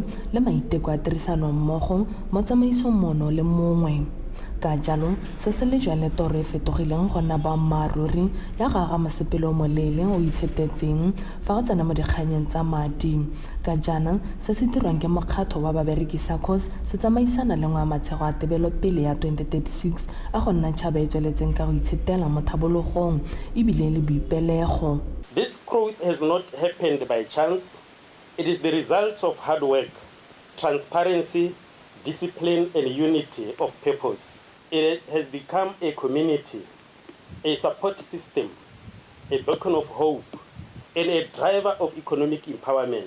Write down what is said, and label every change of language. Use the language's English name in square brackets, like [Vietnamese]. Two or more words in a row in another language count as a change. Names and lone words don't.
[Tswana] le maiteko a tirisano mmogo mo tsamaisong mono le mongwe ka jalo se se le jwale toro e fetogileng go nna boammaaruri ya go aga mosepelo o moleele o itshetetseng fa go tsena mo dikganyeng tsa madi ka jana se se dirwang ke mokgatlho wa babereki SACCOS se tsamaisana le ngwamatshego a tebelopele ya 2036 a go nna tšhaba e tsweletseng ka go itshetela mo thabologong ebile le boipelego. [English] This growth has not happened by chance. It is the results of hard work, transparency, discipline and unity of purpose. It has become a community, a support system, a beacon of hope, and a driver of economic empowerment.